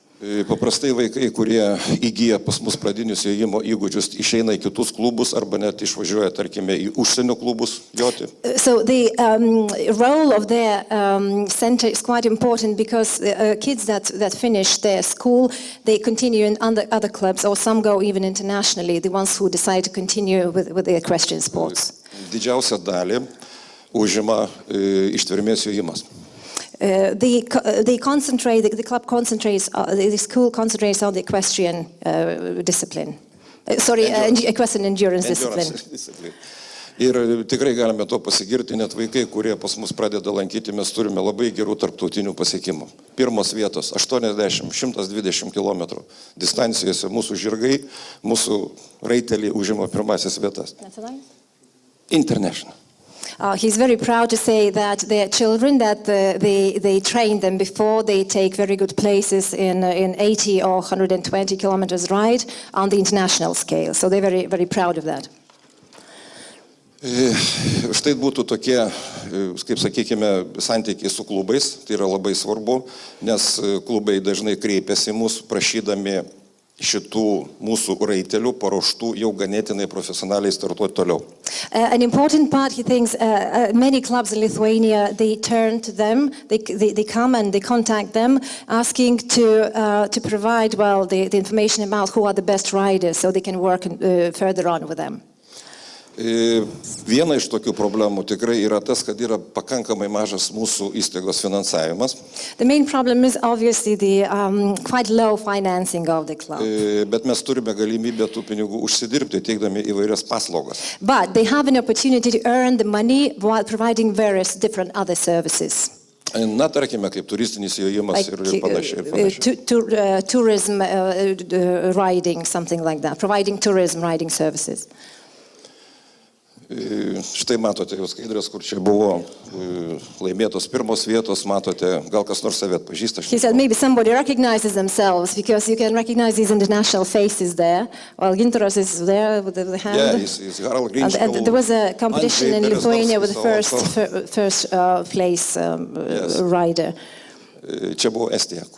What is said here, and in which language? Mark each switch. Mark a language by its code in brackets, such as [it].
[lt] Paprastai vaikai, kurie įgyja pas mus pradinius ėjimo įgūdžius, išeina į kitus klubus arba net išvažiuoja, tarkime, į užsienio klubus joti. [en] So the role of their center is quite important because kids that finish their school, they continue in other clubs, or some go even internationally, the ones who decide to continue with the equestrian sports. [lt] Didžiausią dalį užima ištvermės jojimas. [en] The club concentrates, the school concentrates on the equestrian discipline. Equestrian endurance discipline. [lt] Ir tikrai galime to pasigirti, net vaikai, kurie pas mus pradeda lankyti, mes turime labai gerų tarptautinių pasiekimų. Pirmos vietos 80-120 km distancijose mūsų žirgai, mūsų raiteliai užima pirmasis vietas. [en] International. He's very proud to say that their children, that they train them before they take very good places in 80 or 120 kilometers ride on the international scale. So they're very, very proud of that. [lt] Štai būtų tokie, kaip sakykime, santykiai su klubais, tai yra labai svarbu, nes klubai dažnai kreipiasi mūsų prašydami šitų mūsų raitelių paruoštų jau ganėtinai profesionaliai startuoti toliau. [en] An important part, he thinks, many clubs in Lithuania, they turn to them, they come and they contact them, asking to provide, well, the information about who are the best riders, so they can work further on with them. [lt] Viena iš tokių problemų tikrai yra tas, kad yra pakankamai mažas mūsų įstaigos finansavimas. [en] The main problem is obviously the quite low financing of the club. [lt] Bet mes turime galimybę tų pinigų užsidirbti, teikdami įvairias paslaugas. [en] But they have an opportunity to earn the money while providing various different other services. [lt] Na, tarkime, kaip turistinis jojimas ir panašiai. [en] Tourism riding, something like that, providing tourism riding services. [lt] Štai matote jau skaidrės, kur čia buvo laimėtos pirmos vietos, matote, gal kas nors save atpažįsta. [en] He said maybe somebody recognizes themselves because you can recognize these international faces there. Well, Gintaras is there with the hand. Yeah, he's Harald Grinchkel. There was a competition in Lithuania with the first place rider. [lt] Čia buvo Estija.